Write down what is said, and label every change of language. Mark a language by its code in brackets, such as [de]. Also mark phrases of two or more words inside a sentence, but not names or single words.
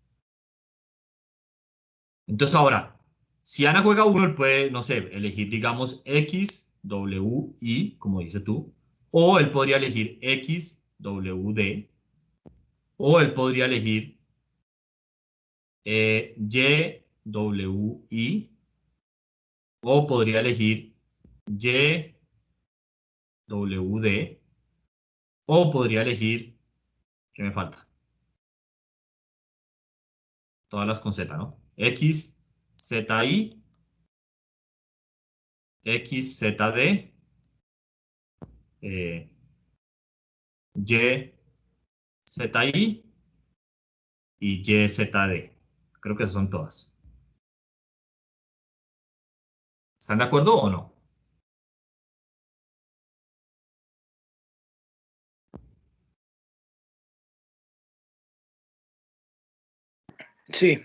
[es] Entonces ahora, si Ana juega 1, él puede, no sé, elegir, digamos, X, W, I, como dices tú, o él podría elegir X, W, D, o él podría elegir Y, W, I, o podría elegir Y, W, D, o podría elegir, ¿qué me falta? Todas las con Z, ¿no? X, Z, I, X, Z, D, Y, Z, I y YZD. Creo que son todas. ¿Están de acuerdo o no? Sí,